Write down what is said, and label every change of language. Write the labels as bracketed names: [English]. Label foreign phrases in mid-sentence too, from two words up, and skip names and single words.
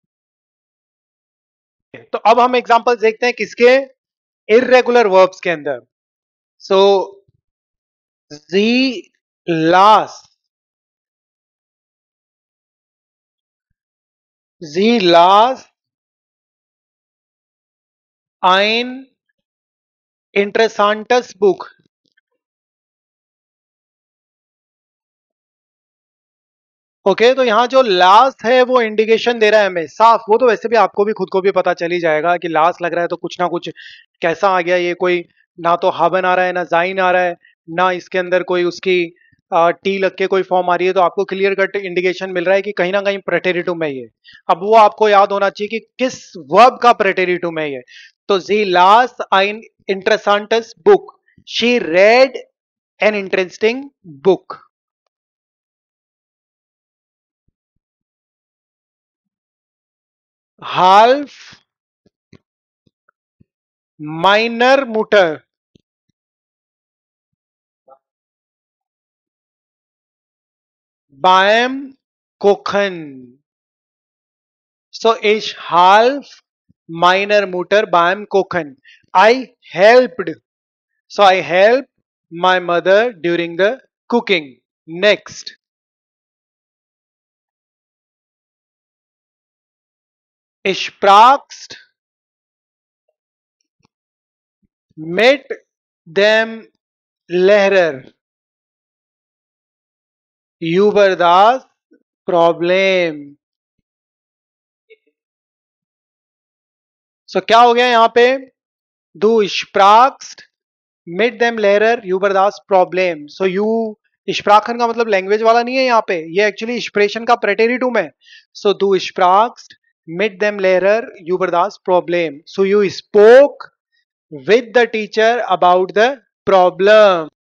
[Hindi] तो अब हम एग्जांपल देखते हैं किसके? इर्रेगुलर वर्ब्स के अंदर। [German] so sie las, sie las ein interessantes Buch। [Hindi] ओके, तो यहाँ जो लास्ट है वो इंडिकेशन दे रहा है हमें साफ। वो तो वैसे भी आपको भी खुद को भी पता चल ही जाएगा कि लास्ट लग रहा है तो कुछ ना कुछ कैसा आ गया ये। कोई ना तो हाबन आ रहा है, ना जाइन आ रहा है, ना इसके अंदर कोई उसकी टी लग के कोई फॉर्म आ रही है। तो आपको क्लियर कट इंडिकेशन मिल रहा है कि कहीं ना कहीं प्रेटेरिटुम है ये। अब वो आपको याद होना चाहिए कि किस वर्ब का प्रेटेरिटुम है ये। [English] तो [German] sie las ein interessantes Buch, [English] she read an interesting book. [German] half meiner Mutter, beim Kochen. So ich half meiner Mutter beim Kochen. [English] I helped. So I helped my mother during the cooking. Next. [German] Ich sprachst mit dem Lehrer über das Problem. [Hindi] So क्या हो गया यहाँ पे? [German] Du sprachst mit dem Lehrer über das Problem. [Hindi] सो यू स्प्राखन का मतलब लैंग्वेज वाला नहीं है यहाँ पे, ये [English] actually expression [Hindi] का प्रेटेरिटुम है। [German] so du sprachst mit dem Lehrer über das Problem. [English] so you spoke with the teacher about the problem.